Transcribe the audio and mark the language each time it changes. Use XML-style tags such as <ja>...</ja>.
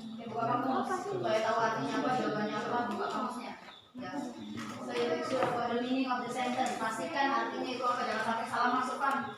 <id>Buka kamus supaya tahu artinya apa, jawabannya apa, buka kamusnya. Ya.</id> <en>So you make sure about the meaning of the sentence.</en> <id>Pastikan artinya itu apa, jangan sampai salah masukkan.</id>